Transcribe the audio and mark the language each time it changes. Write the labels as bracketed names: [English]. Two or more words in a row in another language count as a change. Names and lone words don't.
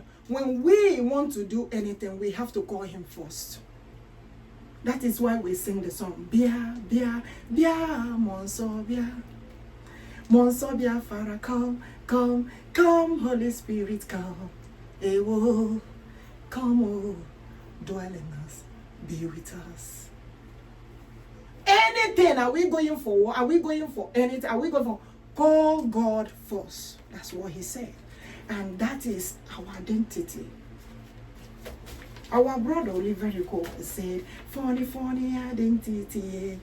[English] When we want to do anything, we have to call him first. That is why we sing the song, Bia, Bia, Bia, Monso, Bia. Monso, Bia, Farah, come, come, come, Holy Spirit, come. Ewo, come, oh, dwell in us, be with us. Anything, are we going for? Are we going for anything? Are we going for? Call God first. That's what he said. And that is our identity. Our brother Oliver said, funny identity.